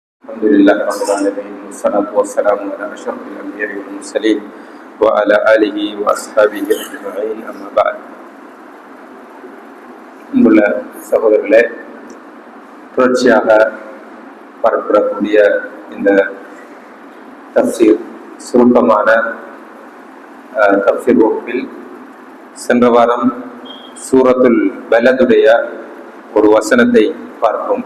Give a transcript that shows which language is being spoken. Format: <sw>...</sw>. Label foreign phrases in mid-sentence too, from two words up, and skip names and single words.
<ar>الحمد لله رب العالمين والصلاة والسلام على أشرف الأنبياء والمرسلين وعلى آله وأصحابه أجمعين أما بعد.</ar> <ta>அன்புள்ள சகோதரர்களே, தொடர்ச்சியாக பார்க்கப்படக்கூடிய இந்த தஃப்சீர் சுருக்கமான தஃப்சீர் வகுப்பில் சென்ற வாரம் சூரத்துல் பலதுடைய ஒரு வசனத்தை பார்ப்போம்.</ta>